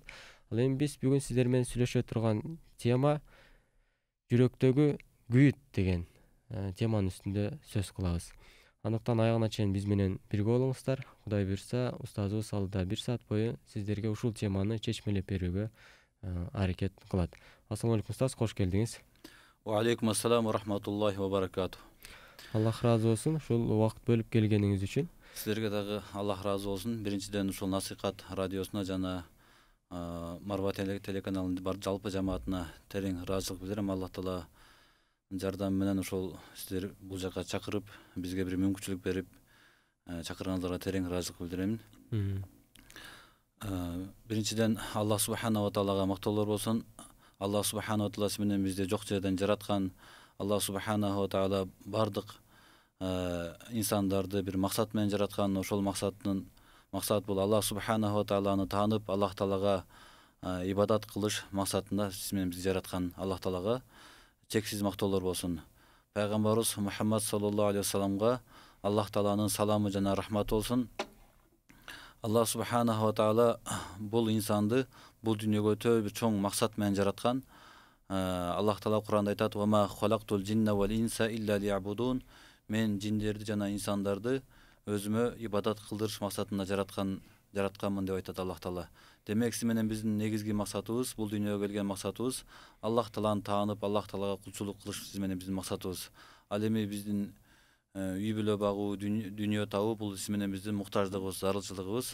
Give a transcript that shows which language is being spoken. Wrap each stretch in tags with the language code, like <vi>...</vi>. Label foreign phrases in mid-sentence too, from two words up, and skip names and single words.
<ky>Ал эми биз бүгүн сиздер менен сүйлөшө турган тема жүрөктөгү күйүт деген теманын үстүндө сөз кылабыз. Андыктан аягына чейин биз менен бирге болуңуздар. Кудай буйрса, устазыбыз алдыда 1 саат бою сиздерге ушул теманы чечмелеп берүүгө аракет кылат.</ky> <ar>السلام عليكم</ar> <ky>устаз, кош келдиңиз.</ky> <ar>وعليكم السلام ورحمة الله وبركاته.</ar> <ky>Аллах разы болсун ушул убакыт бөлүп келгениңиз үчүн. Сиздерге дагы Аллах разы болсун. Биринчиден ушул Насыйкат радиосуна жана Марва телеканалынын бар жалпы жамаатына терең ыраазычылык билдирем. Аллах Таала жардамы менен ушул сиздер бул жака чакырып, бизге бир мүмкүнчүлүк берип, чакырганыңыздарга терең ыраазычылык билдирем. Биринчиден</ky> <ar>الله سبحانه وتعالى</ar> <ky>мактоолор болсун.</ky> <ar>الله سبحانه وتعالى</ar> <ky>менен бизди жок жерден жараткан.</ky> <ar>الله سبحانه وتعالى</ar> <ky>бардык инсандарды бир максат менен жараткан. Ошол максат бул</ky> <ar>الله سبحانه وتعالى</ar> <ky>таанып, Аллах Таалага ибадат кылыш максатында сиз менен бизди жараткан Аллах Таалага чексиз мактоолор болсун. Пайгамбарыбыз Мухаммад</ky> <ar>صلى الله عليه وسلم</ar> <ky>Аллах Тааланын саламы жана рахматы болсун.</ky> <ar>الله سبحانه وتعالى</ar> <ky>бул инсанды бул дүйнөгө өтө бир чоң максат менен жараткан. Аллах Таала Куранда айтат:</ky> <ar>"وما خلقت الجن والإنس إلا ليعبدون."</ar> <ky>Мен жиндерди жана инсандарды өзүмө ибадат кылдырыш максатында жаратканмын деп айтат Аллах Таала. Демек, сиз менен биздин негизги максатыбыз, бул дүйнөгө келген максатыбыз Аллах Тааланы таанып, Аллах Таалага кулчулук кылыш сиз менен биздин максатыбыз. Ал эми биздин үй бүлө багуу, дүйнө табуу бул сиз менен биздин муктаждыгыбыз, зарылчылыгыбыз.</ky>